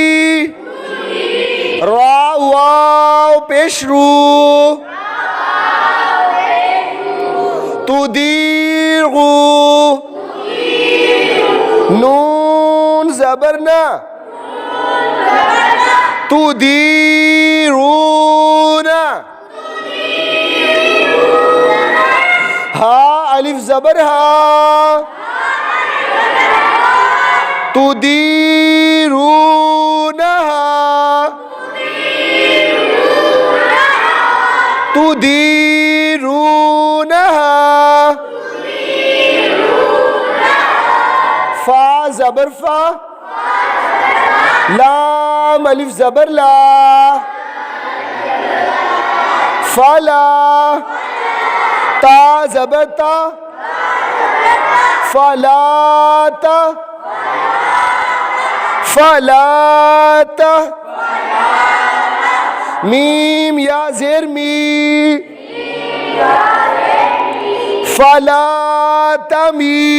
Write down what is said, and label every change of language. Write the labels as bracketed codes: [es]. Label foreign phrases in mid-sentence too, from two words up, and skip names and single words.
[ur] را واو پیش رو، تو دیگو، نون زبرنا، تو دیرونا، ہا الف زبر ہا, تو دیرونا، تو دیرونا، فا زبر فا, لام الف زبر لا، فلا, تا زبر تا، فلاتا، فلاتا، میم یا زیر می، فلاتمی,